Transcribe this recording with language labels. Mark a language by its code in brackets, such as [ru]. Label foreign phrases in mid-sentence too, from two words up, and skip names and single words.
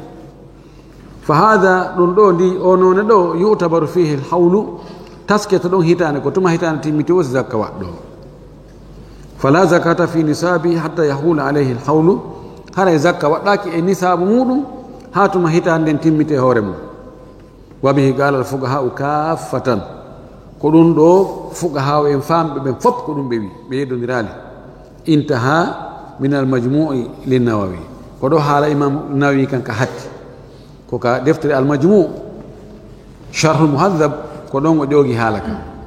[ar] فهذا [ff] ɗum ɗo ndi o none ɗo [ar] يعتبر فيه الحول [ff] tasketa ɗon hitande ko tuma hitande timmiti o si zakka waɗɗo. [ar] فلا زكاة في نصاب حتى يحول عليه الحول [ff] hara e zakka waɗɗaki e nisabu muɗum ha tuma hitande nden timmite hoore mum. [ar] وبه قال الفقهاء كافة [ff] ko ɗum ɗo fuqaha en famɓe ɓen fof ko ɗum ɓe wi ɓe yeddodirali. [ar] انتهى من المجموع للنووي [ff] ko ɗo haala imam nawawi kanka hatti ko ka deftere al majmu' sharh al muhaddab ko ɗon o ƴoogi haala ka.